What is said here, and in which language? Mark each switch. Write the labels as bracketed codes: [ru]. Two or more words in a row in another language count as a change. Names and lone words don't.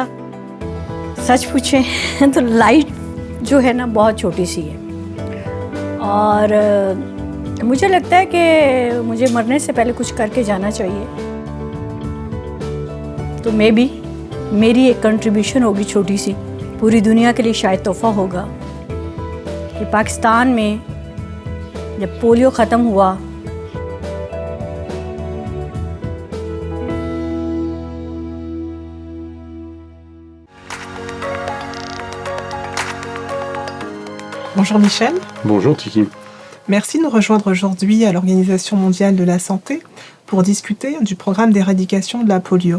[hi] सच पूछें तो लाइट जो है ना बहुत छोटी सी है और मुझे लगता है कि मुझे मरने से पहले कुछ करके जाना चाहिए। तो मेरी एक कंट्रीब्यूशन होगी छोटी सी, पूरी दुनिया के लिए शायद तोहफा होगा कि पाकिस्तान में जब पोलियो ख़त्म हुआ [fr] Bonjour Michel. Bonjour Tiki. Merci de nous rejoindre aujourd'hui à l'Organisation mondiale de la santé pour discuter du programme d'éradication de la polio.